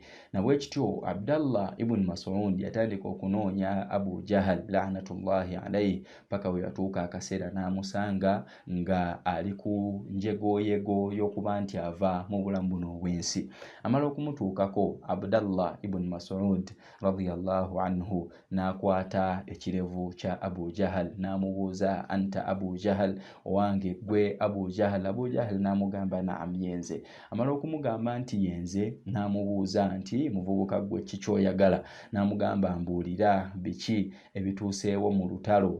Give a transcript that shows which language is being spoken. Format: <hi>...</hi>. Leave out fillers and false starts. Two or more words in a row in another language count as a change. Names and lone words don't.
<lg>Nabwe kityo Abdallah ibn Mas'ud yatandika okunoonya Abu Jahal</lg> <ar>لعنة الله عليه</ar> <lg>paka we yatuuka akaseera n'amusanga nga ali ku njegoyego y'okuba nti ava mu bulamu buno obw'ensi. Amala okumutuukako Abdallah ibn Mas'ud</lg> <ar>رضي الله عنه</ar> <lg>n'akwata ekirevu kya Abu Jahal n'amubuuza</lg> <ar>أنت أبو جهل,</ar> <lg>owange gwe Abu Jahal. Abu Jahal n'amugamba naam yenze. Amala okumugamba nti yenze n'amubuuza nti muvubuka gwe ki ky'oyagala, n'amugamba mbuulira biki ebituuseewo mu lutalo.</lg>